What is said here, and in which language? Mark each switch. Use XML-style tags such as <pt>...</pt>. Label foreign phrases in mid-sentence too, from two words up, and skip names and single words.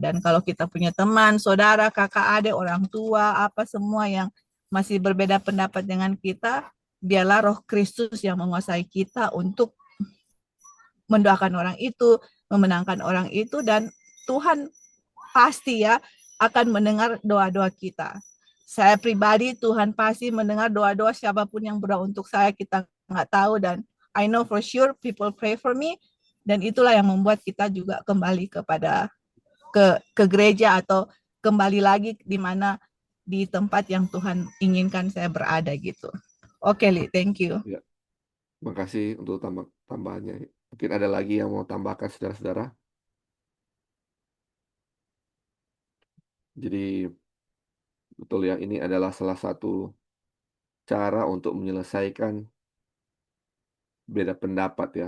<id>Dan kalau kita punya teman, saudara, kakak, adik, orang tua, apa semua yang masih berbeda pendapat dengan kita, biarlah roh Kristus yang menguasai kita untuk mendoakan orang itu, memenangkan orang itu, dan Tuhan pasti ya akan mendengar doa-doa kita. Saya pribadi, Tuhan pasti mendengar doa-doa siapapun yang berdoa untuk saya, kita nggak tahu, dan</id> <en>I know for sure people pray for me,</en> <id>dan itulah yang membuat kita juga kembali kepada ke gereja, atau kembali lagi di mana, di tempat yang Tuhan inginkan saya berada gitu. Oke,</id> <en>Li, thank you.</en> <id>ya. Makasih untuk tambahannya. Mungkin ada lagi yang mau tambahkan saudara-saudara. Jadi betul ya, ini adalah salah satu cara untuk menyelesaikan beda pendapat ya.</id>